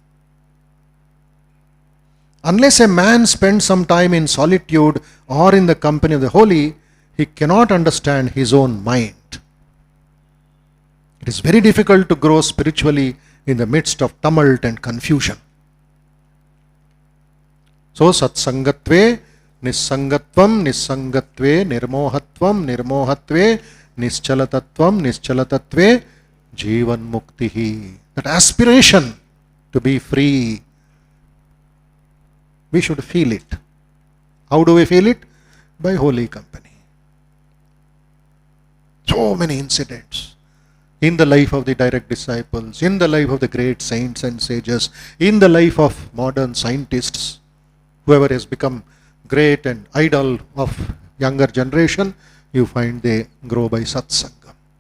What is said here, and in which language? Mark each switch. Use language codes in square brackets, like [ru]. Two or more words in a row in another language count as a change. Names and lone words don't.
[en] Unless a man spends some time in solitude or in the company of the holy, he cannot understand his own mind. It is very difficult to grow spiritually in the midst of tumult and confusion. So, [sa] satsangatve, nissangatvam, nissangatve, nirmohatvam, nirmohatve, nischalatatvam, nischalatatve, jivan muktihi. [en] That aspiration to be free, we should feel it. How do we feel it? By holy company. So many incidents in the life of the direct disciples, in the life of the great saints and sages, in the life of modern scientists, whoever has become great and idol of younger generation, you find they grow by satsangam.